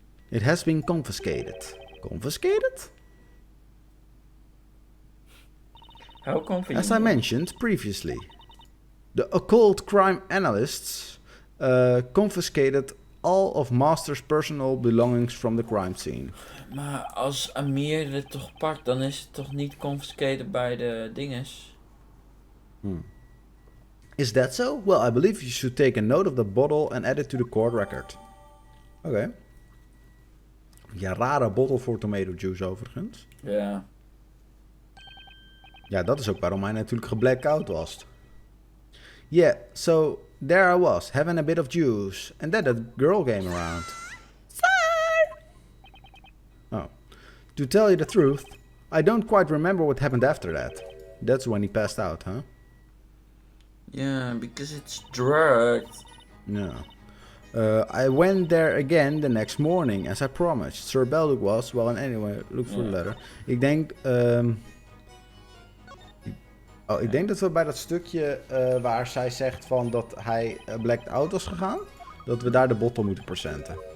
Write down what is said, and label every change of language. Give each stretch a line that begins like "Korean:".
English: It has been confiscated. Confiscated? How convenient. As I mentioned previously, the occult crime analysts confiscated all of Master's personal belongings from the crime scene.
Dutch: Maar als Amir het toch pakt, dan is het toch niet confiscated bij de dinges?
English: Is that so? Well, I believe you should take a note of the bottle and add it to the court record.
Dutch: Oké. Ja, rare bottle voor tomato juice overigens. Ja. Ja, dat is ook waarom hij natuurlijk geblackout was.
English: Yeah, so there I was, having a bit of juice. And then that girl came around. Sir! Oh. To tell you the truth, I don't quite remember what happened after that. That's when he passed out, huh? Yeah, because it's drugged. No. I went there again the next morning, as I promised. Sir Belduc was, well, and anyway, look for the letter.
Dutch: Ik denk, ik denk dat we bij dat stukje waar zij zegt van dat hij blacked out was gegaan, dat we daar de bottle moeten presenten.